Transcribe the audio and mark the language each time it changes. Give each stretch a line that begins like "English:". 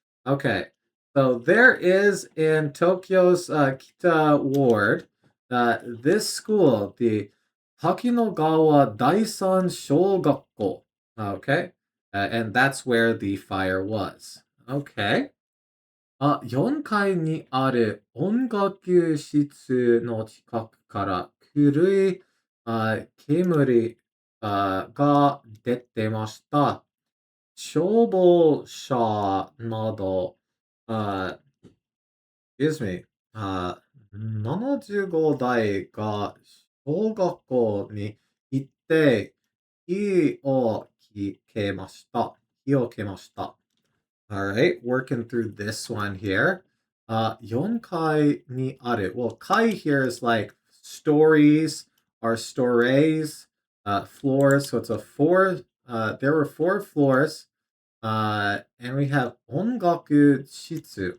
English: Okay, so there is in Tokyo's Kita ward, this school, the Hakinagawa Daisan Shogakko. Okay, and that's where the fire was. Okay.
Japanese: 4階にある音楽室の近くから黒い煙が出てました。消防車など、
English: excuse me、
Japanese: 75台が小学校に行って火を消しました。
English: All right, working through this one here.
Japanese: 4階にある.
English: Well, kai here is like stories or stories, floors. So it's a four. There were four floors. And we have ongaku shitsu.